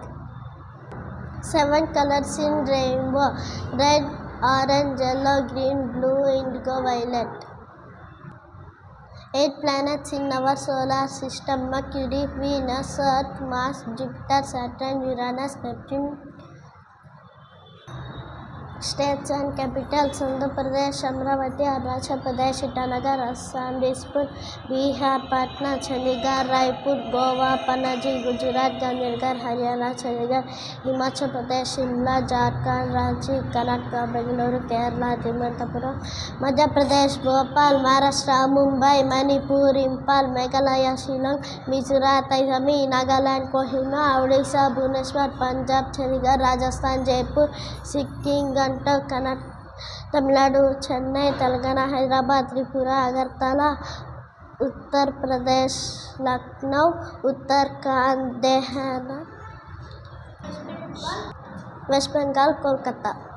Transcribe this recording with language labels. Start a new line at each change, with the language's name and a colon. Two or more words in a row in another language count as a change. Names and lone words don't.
English: 7 colors in rainbow: red, orange, yellow, green, blue, indigo, violet. 8 planets in our solar system: Mercury, Venus, Earth, Mars, Jupiter, Saturn, Uranus, Neptune. States and capitals: Andhra Pradesh, Amravati, Arunachal Pradesh, Itanagar, Assam, Dispur, Bihar, Patna, Chandigarh, Raipur, Goa, Panaji, Gujarat, Gandhinagar, Haryana, Chandigarh, Himachal Pradesh, Shimla, Jharkhand, Ranchi, Karnataka, Bengaluru, Kerala, Thiruvananthapuram, Madhya Pradesh, Bhopal, Maharashtra, Mumbai, Manipur, Impal, Meghalaya, Shillong, Mizoram, Taizami, Nagaland, Kohima, Odisha, Bhubaneswar, Punjab, Chandigarh, Rajasthan, Jaipur, Sikkim, Gantok, Tamil Nadu, Chennai, Telangana, Hyderabad, Tripura, Agartala, Uttar Pradesh, Lucknow, Uttarakhand, Dehana, West Bengal, Kolkata.